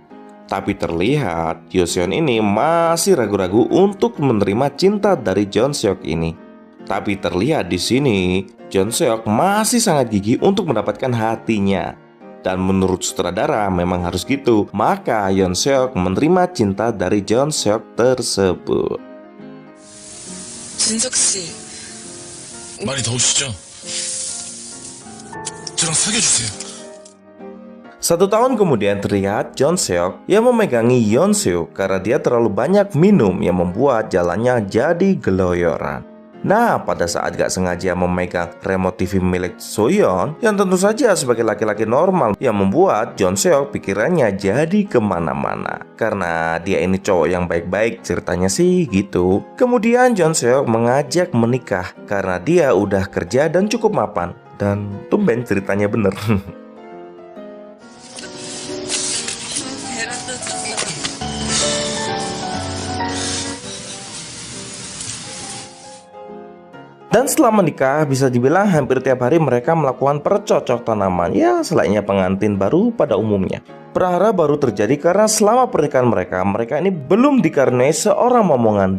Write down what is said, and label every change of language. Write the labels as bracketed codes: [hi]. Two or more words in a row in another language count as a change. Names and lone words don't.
[id] Tapi terlihat Soyeon ini masih ragu-ragu untuk menerima cinta dari Jeon Seok ini. Tapi terlihat di sini Jeon Seok masih sangat gigih untuk mendapatkan hatinya. Dan menurut sutradara memang harus gitu. Maka Yeon Seok menerima cinta dari Jeon Seok tersebut. [ko] 준석 씨, 많이 더우시죠? 저랑 사귀어주세요. [id] 1 tahun kemudian terlihat Jeon Seok yang memegangi Yeon Seok karena dia terlalu banyak minum yang membuat jalannya jadi geloyoran. Nah, pada saat gak sengaja memegang remote TV milik Soyeon, yang tentu saja sebagai laki-laki normal, yang membuat Jeon Seok pikirannya jadi kemana-mana. Karena dia ini cowok yang baik-baik, ceritanya sih gitu. Kemudian Jeon Seok mengajak menikah karena dia udah kerja dan cukup mapan. Dan tumben ceritanya bener. [ko] 베란다 쳤어. [id] Dan setelah menikah, bisa dibilang hampir tiap hari mereka melakukan percocok tanaman. Ya, selainnya pengantin baru pada umumnya. Prahara baru terjadi karena selama pernikahan mereka ini belum dikaruniai seorang momongan.